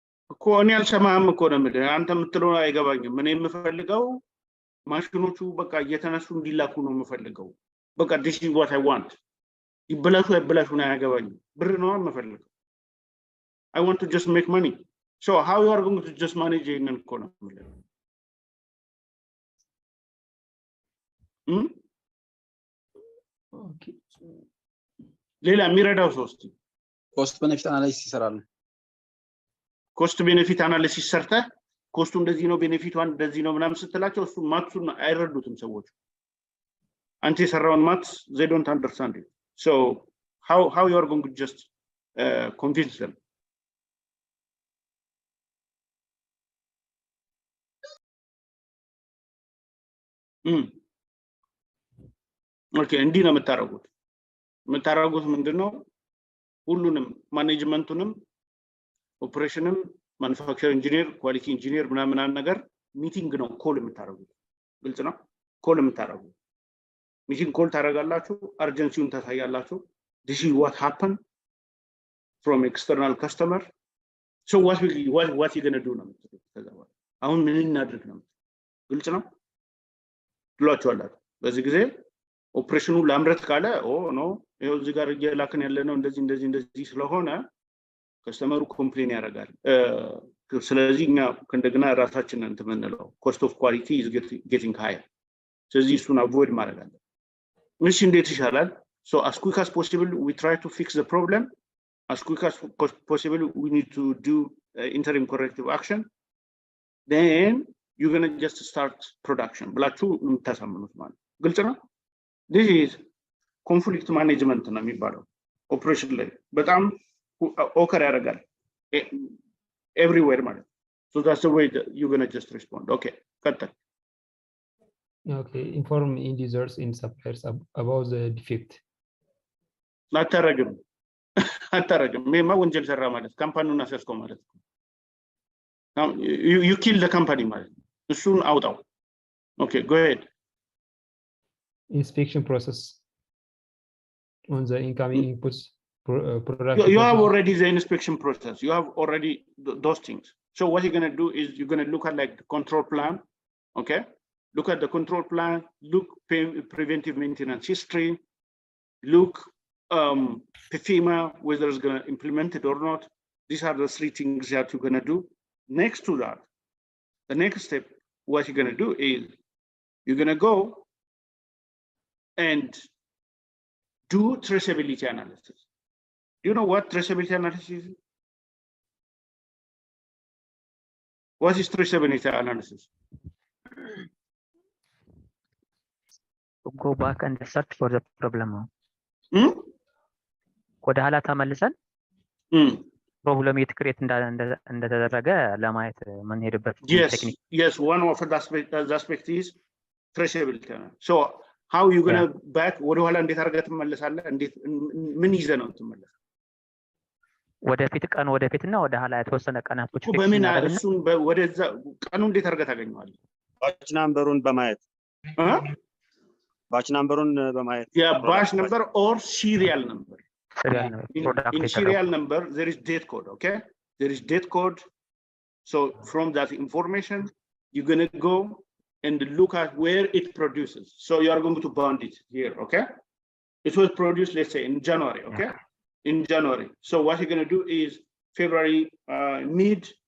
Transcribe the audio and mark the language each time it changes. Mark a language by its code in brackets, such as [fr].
[am] እኮ እኔ አልሰማህም እኮ ነው የምልህ። አንተ የምትለው አይገባኝም። እኔ የምፈልገው ማሽኖቹ በቃ እየተነሱ እንዲላኩ ነው የምፈልገው። በቃ [en] this is what I want። [am] ይበላሹ አይበላሹ ነው አያገባኝም። ብር ነው የምፈልገው። [en] I want to just make money. So how you are going to just manage [am] ይሄንን እኮ ነው የምልህ። ኦኬ ሌላ የሚረዳው ሶስት ኮስት ቤኔፊት አናላይሲስ ይሰራሉ። ኮስት ቤኔፊት አናሊሲስ ሰርተህ ኮስቱ እንደዚህ ነው ቤኔፊቷን እንደዚህ ነው ምናምን ስትላቸው እሱ ማትሱን አይረዱትም ሰዎች። አንተ የሰራውን ማትስ [en] they don't understand it. So how you are going to just convince them? [am] ኦኬ እንዲህ ነው የምታረጉት ምንድነው? ሁሉንም ማኔጅመንቱንም ኦፕሬሽንም ማኑፋክቸር ኢንጂነር ኳሊቲ ኢንጂነር ምናምን ነገር ሚቲንግ ነው ኮል የምታረጉት። ግልጽ ነው። ኮል የምታረጉት ሚቲንግ ኮል ታረጋላችሁ፣ አርጀንሲውን ታሳያላችሁ። [en] this is what happened from external customer. So what you going to do [am] ነው የምትሉት። ከዛ በኋላ አሁን ምን እናድርግ ነው። ግልጽ ነው ትሏቸዋላችሁ። በዚህ ጊዜ ኦፕሬሽኑ ላምረት ካለ ኖ ይሄው እዚህ ጋር እየላክን ያለ ነው እንደዚህ ስለሆነ ከስተመሩ ኮምፕሌን ያደርጋል። ስለዚህ እኛ እንደገና ራሳችንን እንትምንለው ኮስት ኦፍ ኳሊቲ [en] is getting higher። [am] ስለዚህ እሱን አቮይድ ማድረግ አለ። እሺ እንዴት ይሻላል? [en] So as quick as possible we try to fix the problem. As quick as possible we need to do interim corrective action. Then you're going to just start production. [am] ብላችሁ የምታሳምኑት ማለት ግልጽ ነው። [en] this is conflict management [am] ነው የሚባለው። ኦፕሬሽን ላይ በጣም ኦከር ያደርጋል [en] everywhere ማለት። So that's the way that you're going to just respond. [am] Okay, ቀጥል። [en] Okay, inform end users and suppliers about the defect. [am] አታረግም ሜማ ወንጀል ሰራ ማለት ካምፓኒውን አሰስከው ማለት ነው። [en] you kill the company [am] ማለት ነው። እሱን አውጣው። [en] Okay, go ahead. Inspection process on the incoming inputs. You have already the inspection process. You have already those things. So what you're going to do is you're going to look at like the control plan. Okay, look at the control plan, look preventive maintenance history, look FEMA, whether it's going to implement it or not. These are the three things that you're going to do. Next to that, the next step, what you're going to do is you're going to go and do traceability analysis. Do you know what traceability analysis is? What is traceability analysis? Go back and search for the problem. [am] ወደ ኋላ ተመልሰን ፕሮብለም የት ክሬት እንደተደረገ ለማየት የምንሄድበት ቴክኒክ። [en] Yes, one of the aspect is traceability. So how you going to back [am] ወደ ኋላ እንዴት አድርገህ ትመለሳለህ? እንዴት ምን ይዘህ ነው ትመለሳለህ? ወደፊት ቀን ወደፊትና ወደ ኋላ የተወሰነ ቀናቶች በምን እሱን ወደዛ ቀኑ እንዴት አድርገህ ታገኘዋለህ? ባች ናምበሩን በማየት ባች ናምበሩን በማየት [en] yeah, batch number or serial number. In serial number there is date code. Okay, there is date code. So from that information you're going to go and look at where it produces. So you are going to bound it here. Okay, it was produced, let's say in January. Okay, in January. So what you're going to do is February mid